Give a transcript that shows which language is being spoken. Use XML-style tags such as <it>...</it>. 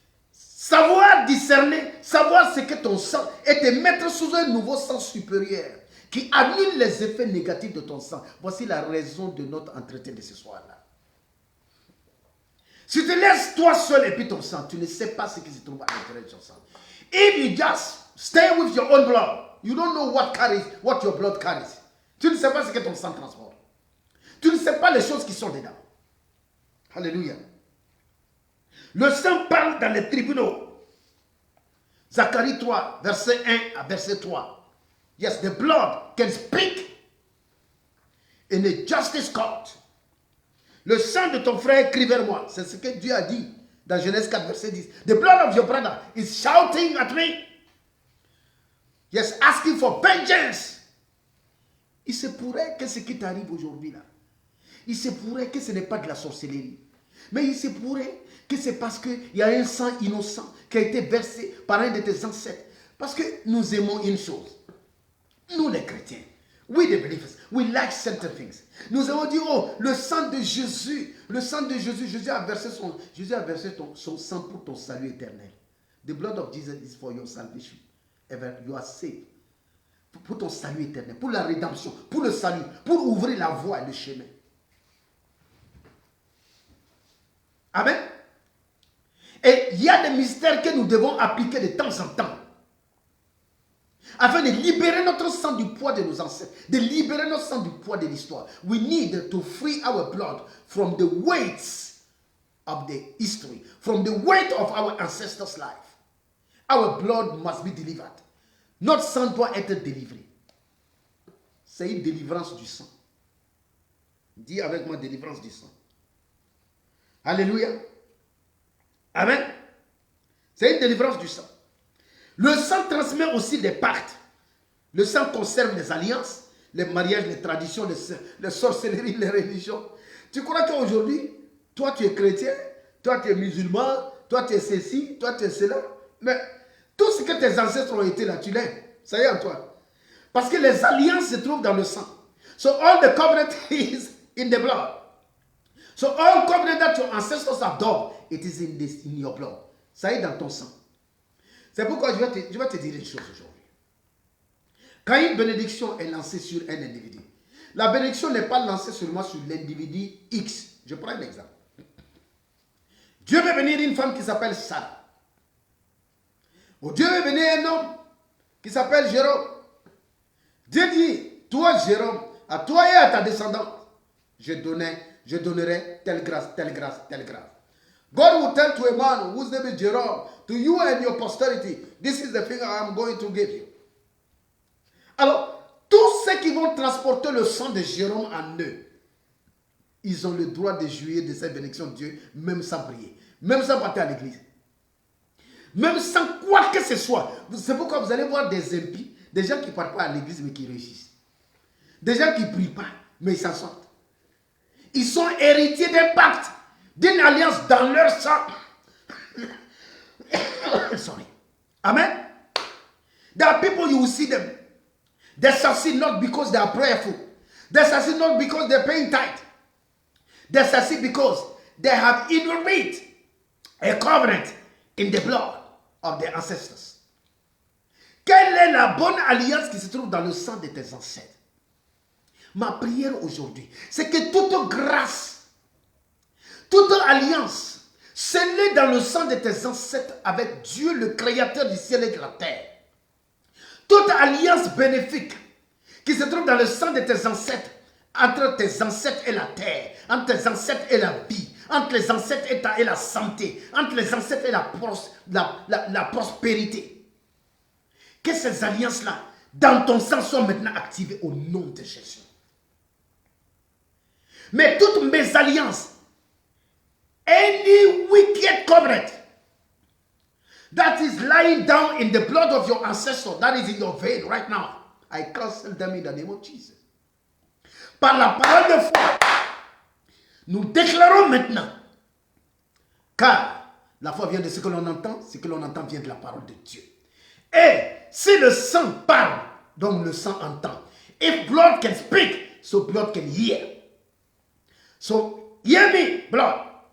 <fr>Savoir discerner, savoir ce que ton sang et te mettre sous un nouveau sang supérieur qui annule les effets négatifs de ton sang. Voici la raison de notre entretien de ce soir-là. Si tu laisses toi seul et puis ton sang, tu ne sais pas ce qui se trouve à l'intérieur de ton sang.</fr> <en>If you just stay with your own blood, you don't know what your blood carries.</en> <fr>Tu ne sais pas ce que ton sang transporte. Tu ne sais pas les choses qui sont dedans. Alléluia. Le sang parle dans les tribunaux. Zacharie 3, verset 1 à verset 3.</fr> <en>Yes, the blood can speak in a justice court.</en> <fr>Le sang de ton frère crie vers moi. C'est ce que Dieu a dit dans Genèse 4, verset 10.</fr> <en>The blood of your brother is shouting at me. Yes, asking for vengeance.</en> <fr>Il se pourrait que ce qui t'arrive aujourd'hui là, il se pourrait que ce n'est pas de la sorcellerie. Mais il se pourrait que c'est parce qu'il y a un sang innocent qui a été versé par un de tes ancêtres. Parce que nous aimons une chose. Nous les chrétiens,</fr> <en>we the believers, we like certain things.</en> <fr>Nous avons dit, oh, le sang de Jésus, Jésus a versé son sang pour ton salut éternel.</fr> <en>The blood of Jesus is for your salvation. You are saved.</en> <fr>Pour ton salut éternel, pour la rédemption, pour le salut, pour ouvrir la voie et le chemin. Amen. Et il y a des mystères que nous devons appliquer de temps en temps. afin de libérer notre sang du poids de nos ancêtres, de libérer notre sang du poids de l'histoire.</fr> <en>We need to free our blood from the weights of the history, from the weight of our ancestors' life. Our blood must be delivered.</en> <fr>Notre sang doit être délivré. C'est une délivrance du sang. Dis avec moi, délivrance du sang. Alléluia. Amen. C'est une délivrance du sang. Le sang transmet aussi des pactes. Le sang conserve les alliances, les mariages, les traditions, les sorcelleries, les religions. Tu crois qu'aujourd'hui, toi tu es chrétien, toi tu es musulman, toi tu es ceci, toi tu es cela. Mais tout ce que tes ancêtres ont été là, tu l'es. Ça y est en toi. Parce que les alliances se trouvent dans le sang.</fr> <en>So all the covenant is in the blood. So all covenant that your ancestors have done, it is in your blood.</en> <fr>Ça est dans ton sang. C'est pourquoi je vais te dire une chose aujourd'hui. Quand une bénédiction est lancée sur un individu, la bénédiction n'est pas lancée seulement sur l'individu X. Je prends un exemple. Dieu veut bénir une femme qui s'appelle Sarah. Ou Dieu veut bénir un homme qui s'appelle Jérôme. Dieu dit, toi Jérôme, à toi et à ta descendance, je donnerai telle grâce, telle grâce, telle grâce.</fr> <en>God will tell to a man whose name is Jerome, to you and your posterity, this is the thing I am going to give you.</en> <fr>Alors, tous ceux qui vont transporter le sang de Jérôme en eux, ils ont le droit de jouir de cette bénédiction de Dieu, même sans prier, même sans partir à l'église, même sans quoi que ce soit. C'est pourquoi vous allez voir des impies, des gens qui ne partent pas à l'église mais qui réussissent. Des gens qui ne prient pas, mais ils s'en sortent. Ils sont héritiers d'un pacte, d'une alliance dans leur sang.</fr> <en>Sorry. Amen. There are people you will see them. They succeed not because they are prayerful. They succeed not because they are paying tithe. They succeed because they have inherited a covenant in the blood of their ancestors.</en> <fr>Quelle est la bonne alliance qui se trouve dans le sang de tes ancêtres? Ma prière aujourd'hui, c'est que toute grâce, toute alliance scellée dans le sang de tes ancêtres avec Dieu, le créateur du ciel et de la terre, toute alliance bénéfique qui se trouve dans le sang de tes ancêtres, entre tes ancêtres et la terre, entre tes ancêtres et la vie, entre les ancêtres et la santé, entre les ancêtres et la prospérité. Que ces alliances-là, dans ton sang, soient maintenant activées au nom de Jésus. Mais toutes mes alliances,</fr> <en>any wicked covenant that is lying down in the blood of your ancestor, that is in your vein right now, I cancel them in the name of Jesus.</en> <fr>Par la parole de foi, nous déclarons maintenant, car la foi vient de ce que l'on entend vient de la parole de Dieu. Et si le sang parle, donc le sang entend.</fr> <en>If blood can speak, so blood can hear. So, hear me, blood.</en>